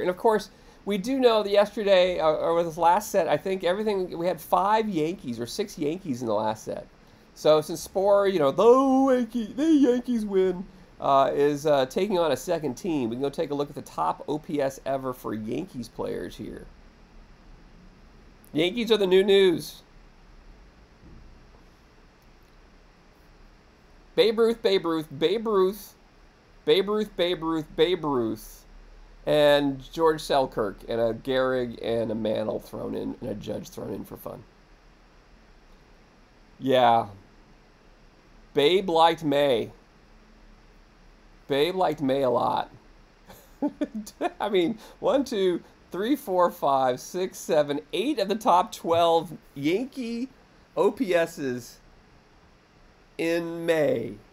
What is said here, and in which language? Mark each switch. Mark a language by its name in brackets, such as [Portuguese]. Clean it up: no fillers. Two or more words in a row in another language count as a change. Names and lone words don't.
[English] And, of course, we do know that yesterday, or this last set, I think we had 5 Yankees or 6 Yankees in the last set. So since Sporer, you know, the Yankees win, is taking on a second team, we can go take a look at the top OPS ever for Yankees players here. Yankees are the new news. Babe Ruth, Babe Ruth, Babe Ruth, Babe Ruth, Babe Ruth, Babe Ruth, and George Selkirk, and a Gehrig and a Mantle thrown in, and a Judge thrown in for fun. Yeah. Babe liked May. Babe liked May a lot. I mean, 1, 2, 3, 4, 5, 6, 7, 8 of the top 12 Yankee OPSs in May.